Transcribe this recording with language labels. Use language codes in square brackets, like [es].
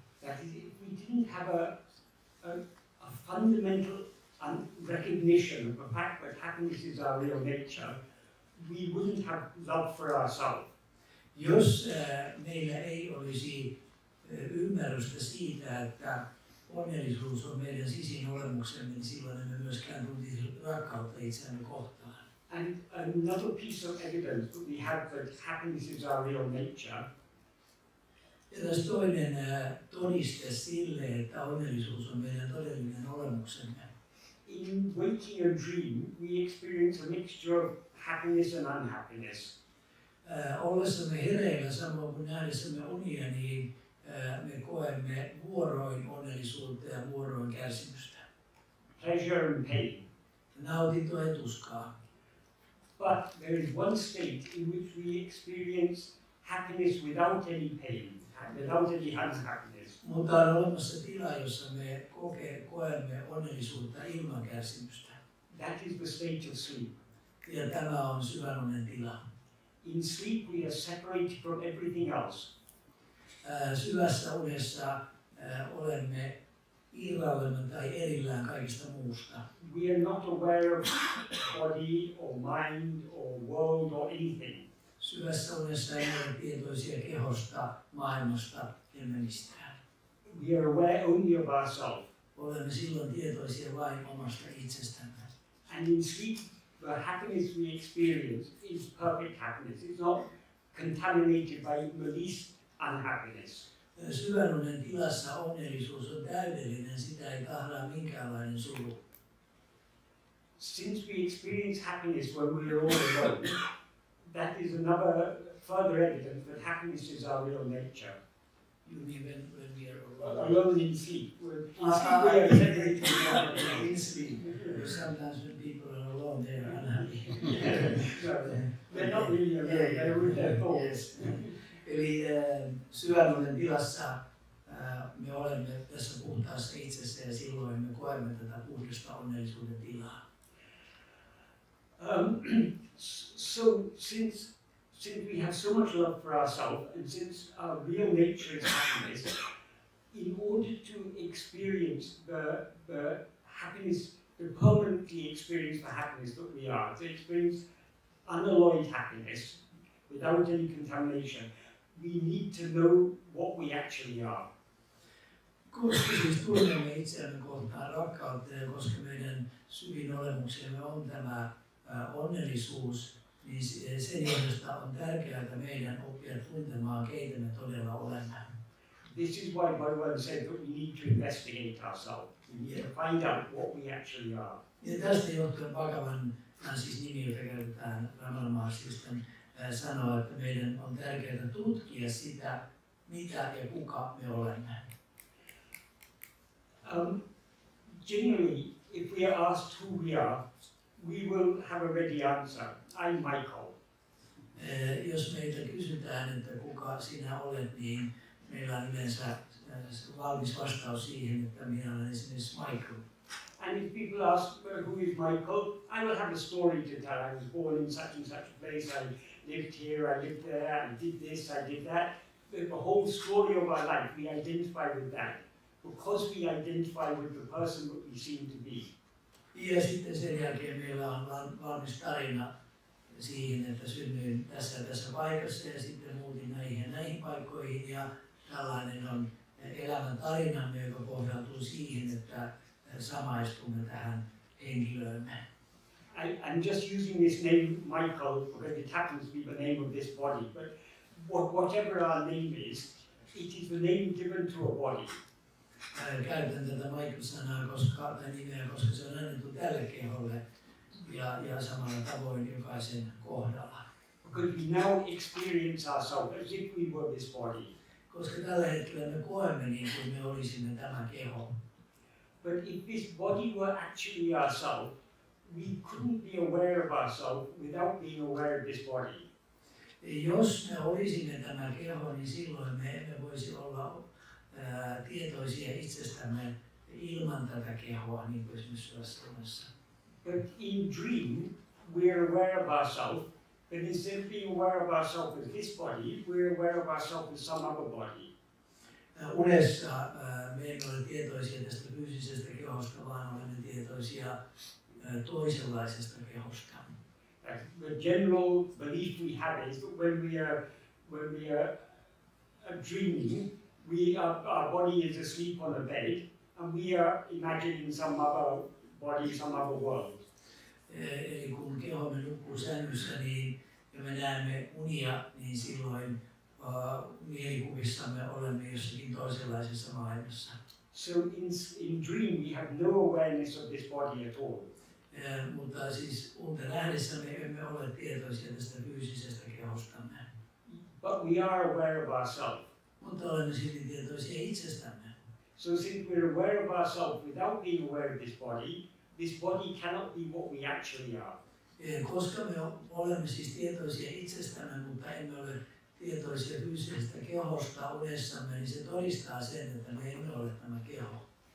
[en] That is, if we didn't have a fundamental recognition of the fact that happiness is our real nature, we wouldn't have love for ourselves. [fi] Jos meillä ei olisi ymmärrystä siitä, että onnellisuus on meidän sisin olemuksemme, niin silloin emme myöskään tuntisi rakkautta itseämme kohtaan. [en] And another piece of evidence that we have that happiness is our real nature. [fi] Ja tässä toinen todiste sille, että onnellisuus on meidän todellinen olemuksemme. [en] In waking and dream, we experience a mixture of happiness and unhappiness. [fi] Ollessamme hereillä samoin kuin nähdessämme unia, niin me koemme vuoroin onnellisuutta ja vuoroin kärsimystä. [en] Pleasure and pain. [fi] nautintoa ja tuskaa. [en] But there is one state in which we experience happiness without any pain, without any unhappiness. [fi] Mutta on olemassa tila, jossa me koemme onnellisuutta ilman kärsimystä. [en] That is the state of sleep. [fi] Ja tämä on syvänonnen tila. [en] In sleep we are separated from everything else. [fi] Syvässä unessa olemme irrallemme tai erillään kaikista muusta. [en] We are not aware of body or mind or world or anything. [fi] Syvässä unessa emme ole tietoisia kehosta, maailmasta ja mistään. [en] We are aware only of ourselves. [fi] Olemme silloin tietoisia vain omasta itsestämme. [en] And in sleep, the happiness we experience is perfect happiness. It's not contaminated by the least unhappiness. [fi] Syvänunnen tilassa onnellisuus on täydellinen, sitä ei tahraa minkäänlainen suru. [en] Since we experience happiness when we are all alone, that is another further evidence that happiness is our real nature. You mean when we are alone? Alone in sleep. In sleep we are separated from in sleep. Sometimes when people are alone, they are unhappy. They're not really alone, they're with their thoughts. [fi] Eli syvänunnen tilassa me olemme tässä puhtaassa itsessä ja silloin me koemme tätä puhdasta onnellisuuden tilaa. [en] So since we have so much love for ourselves and since our real nature is happiness, in order to experience the happiness, to permanently experience the happiness that we are, to experience unalloyed happiness without any contamination, we need to know what we actually are. [fi] Koska siis tunnemme itseämme kohtaan rakkautta ja koska meidän syvin olemuksemme on tämä onnellisuus, niin sen johdosta on tärkeää, että meidän oppia tuntemaan, keitä me todella olemme. [en] This is why Bhagavan said that we need to investigate ourselves. We need to find out what we actually are. [fi] Ja tästä johtuen Bhagavan, siis nimi, jota käytetään Ramana-mahasisten, sanoo, että meidän on tärkeää tutkia sitä, mitä ja kuka me olemme. [en] Generally, if we are asked who we are, we will have a ready answer. I'm Michael. [fi] Jos meiltä kysytään, että kuka sinä olet, niin meillä on yleensä valmis vastaus siihen, että minä olen esimerkiksi Michael. [en] And if people ask who is Michael, I will have a story to tell. I was born in such and such a place, I lived here, I lived there, I did this, I did that. The whole story of our life, we identify with that. Because we identify with the person that we seem to be. [fi] Ja sitten sen jälkeen meillä on valmis tarina siihen, että synnyin tässä paikassa ja sitten muutin näihin ja näihin paikkoihin. Ja tällainen on elämän tarinamme, joka pohjautuu siihen, että samaistumme tähän henkilöömme. [en] I'm just using this name Michael because it happens to be the name of this body. But whatever our name is, it is the name given to a body. [fi] Käytän tätä Michael-sanaa koska se on annettu tälle keholle ja samalla tavoin jokaisen kohdalla. [en] Because we now experience ourselves as if we were this body. [fi] Koska tällä hetkellä me koemme niin kuin me olisimme tämä keho. [en] But if this body were actually ourselves, we couldn't be aware of ourselves without being aware of this body. [fi] Jos me olisimme tämä keho, niin silloin me emme voisi olla tietoisia itsestämme ilman tätä kehoa, niin kuin esimerkiksi syvässä unessa. [en] But in dream, we are aware of ourselves, but instead of being aware of ourselves as this body, we are aware of ourselves as some other body. [fi] Unessa me emme ole tietoisia tästä fyysisestä kehosta, vaan olemme tietoisia toisenlaisesta kehosta. [en] The general belief we have is that when we are dreaming, our body is asleep on a bed, and we are imagining some other body, some other world. [fi] Eli kun kehomme nukkuu sängyssä, niin ja me näemme unia, niin silloin mielikuvissamme olemme jossakin toisenlaisessa maailmassa. [en] So in dream we have no awareness of this body at all. [fi] Mutta siis unta nähdessä me emme ole tietoisia tästä fyysisestä kehostamme. [en] But we are aware of ourselves. [fi] Mutta olemme silti tietoisia itsestämme. [en] So since we're aware of ourselves without being aware of this body, this body cannot be what we actually are. [fi] Koska me olemme siis tietoisia itsestämme, mutta emme ole tietoisia fyysisestä kehosta unessamme, niin se todistaa sen, että me emme ole tämä keho.